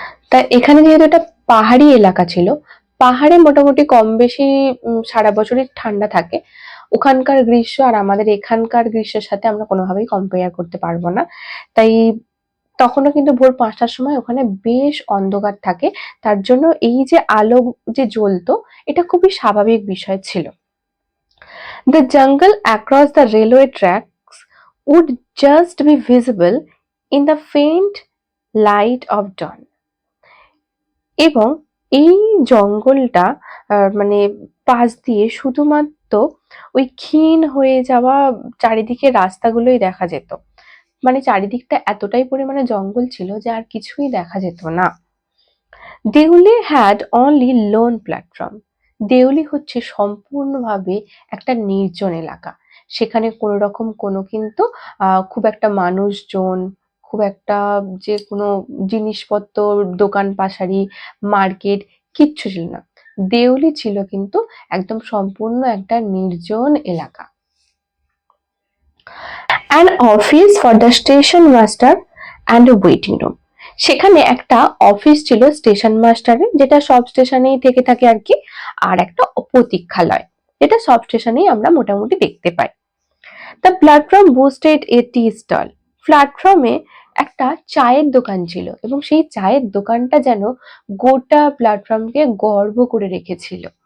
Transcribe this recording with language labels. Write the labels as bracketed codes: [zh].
[bn] তাই এখানে যেহেতু একটা পাহাড়ি এলাকা ছিল, পাহাড়ে মোটামুটি কম বেশি সারা বছরই ঠান্ডা থাকে। ওখানকার গ্রীষ্ম আর আমাদের এখানকার গ্রীষ্মের সাথে আমরা কোনোভাবেই কম্পেয়ার করতে পারবো না। তাই তখনও কিন্তু ভোর 5টার সময় ওখানে বেশ অন্ধকার থাকে, তার জন্য এই যে আলো যে জ্বলতো, এটা খুবই স্বাভাবিক বিষয় ছিল। [en] The jungle across the railway tracks would just be visible in the faint light of dawn. [bn] এবং এই জঙ্গলটা মানে পাশ দিয়ে শুধুমাত্র ওই ক্ষীণ হয়ে যাওয়া চারিদিকে রাস্তাগুলোই দেখা যেত। মানে চারিদিকটা এতটাই পরিমাণে জঙ্গল ছিল যে আর কিছুই দেখা যেত না। [en] Deoli had only lone platform. [bn] Deuli হচ্ছে সম্পূর্ণভাবে একটা নির্জন এলাকা। সেখানে কোনো রকম কোনো কিন্তু খুব একটা মানুষজন, খুব একটা যে কোনো জিনিসপত্র, দোকান পাশারি, মার্কেট কিচ্ছু ছিল না। দেউলি ছিল কিন্তু একদম সম্পূর্ণ একটা নির্জন এলাকা। [en] An office for the station master and a waiting room. [bn] সেখানে একটা অফিস ছিল স্টেশন মাস্টারের, যেটা সব স্টেশনেই থেকে থাকে আর কি, আর একটা প্রতীক্ষালয়, যেটা সব স্টেশনেই আমরা মোটামুটি দেখতে পাই। [en] The platform boasted a tea stall. [bn] প্ল্যাটফর্মে একটা চায়ের দোকান ছিল, এবং সেই চায়ের দোকানটা যেন গোটা প্ল্যাটফর্মকে গর্ব করে রেখেছিল।